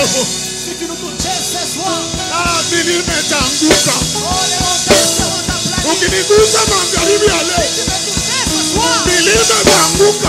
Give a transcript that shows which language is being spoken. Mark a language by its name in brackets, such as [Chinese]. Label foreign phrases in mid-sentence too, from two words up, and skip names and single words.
[French] Si tu nous touches ce soir, [Swahili] milima itaanguka. [French] oh les montagnes seront aplaties. [Swahili] Ukiniguza magharibi ya leo, [French] Si tu me touches ce soir, [Swahili] milima itaanguka.